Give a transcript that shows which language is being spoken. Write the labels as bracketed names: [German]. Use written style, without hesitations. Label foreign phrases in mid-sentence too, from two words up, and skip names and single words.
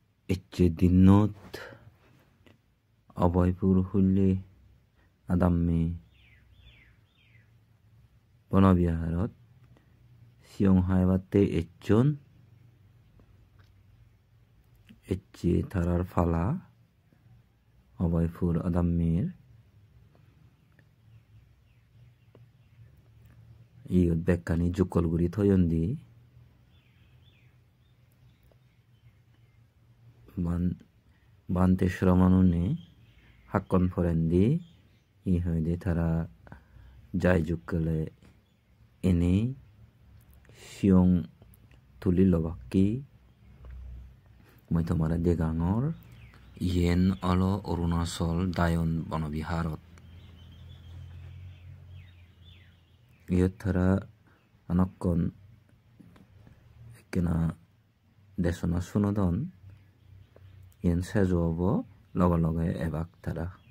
[Chakma] দিনত অভয়পুর হইলে আদাম্মে বনবিহারত সিয়ং হাইবাতে এজন থারার ফালা অভয়পুর আদাম্মের ইয়ত বেকানি জুকলগুড়ি থয়ন্দি বানতে শ্রমানুনে হাক্কন ফরেন্দি ই হইদে তারা যাই জুকলে এনে সিয়ং তুলি লবাক্কি মইতমারা দেগাঙর ইয়েন অল অরুণাচল দায়ন বনবিহারত ইয়ত তারা অনক্কন কেনা দেশনা সুনদন ইয়েন সেজব লগে লগে এবাক তারা